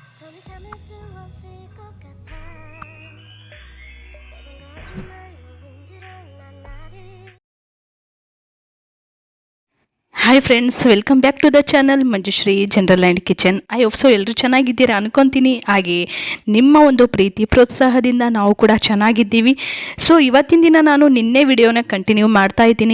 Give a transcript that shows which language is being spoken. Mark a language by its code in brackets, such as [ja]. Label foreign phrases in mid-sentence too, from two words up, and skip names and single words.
[ko] 몸이 참을 수 없을 것 같아. 매번 거짓말로 흔들어 난 나를. [en] Hi friends, welcome back to the channel Manjushree General and Kitchen. I hope so [kn] ಎಲ್ಲರೂ ಚೆನ್ನಾಗಿದ್ದೀರಾ ಅನ್ಕೊತೀನಿ. ಹಾಗೆ ನಿಮ್ಮ ಒಂದು ಪ್ರೀತಿ ಪ್ರೋತ್ಸಾಹದಿಂದ ನಾವು ಕೂಡ ಚೆನ್ನಾಗಿದ್ದೀವಿ. ಸೊ ಇವತ್ತಿನ ದಿನ ನಾನು ನಿನ್ನೆ ವಿಡಿಯೋನ ಕಂಟಿನ್ಯೂ ಮಾಡ್ತಾ ಇದ್ದೀನಿ.